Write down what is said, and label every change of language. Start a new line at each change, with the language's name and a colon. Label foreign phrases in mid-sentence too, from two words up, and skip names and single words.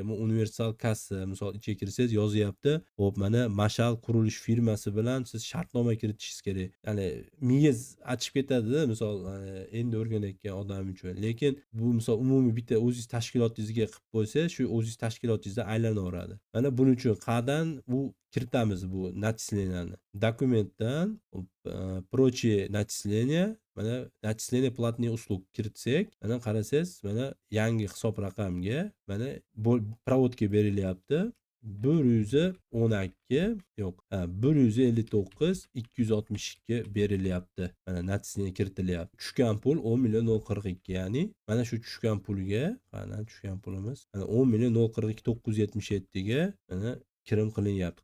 Uzbek: Bu universal kassa, misol ichiga kirsangiz yozyapti. Xo'p, mana Mashal qurilish firmasi bilan siz shartnoma kiritishingiz kerak. Ya'ni miyiz achib ketadi-da, misol endi o'rganayotgan odam uchun. Lekin bu misol umumiy bitta o'zingiz tashkilotingizga qilib qo'ysangiz, shu o'zingiz tashkilotingizda aylanaveradi. Mana buning uchun qayerdan bu kiritamiz bu начисленияni? Dokumentdan
Russian: прочие начисления,
Uzbek: mana
Russian: начисление платные услуг
Uzbek: kiritsak, mana qarasangiz, mana yangi hisob raqamga mana provodka berilyapti. 112 yo'q, 159 262 berilyapti. Mana natsiyani kiritilyapti. Tushgan pul 10.042, ya'ni mana shu tushgan pulga, mana tushgan pulimiz mana 10.042.977 ga mana kirim qilinyapti.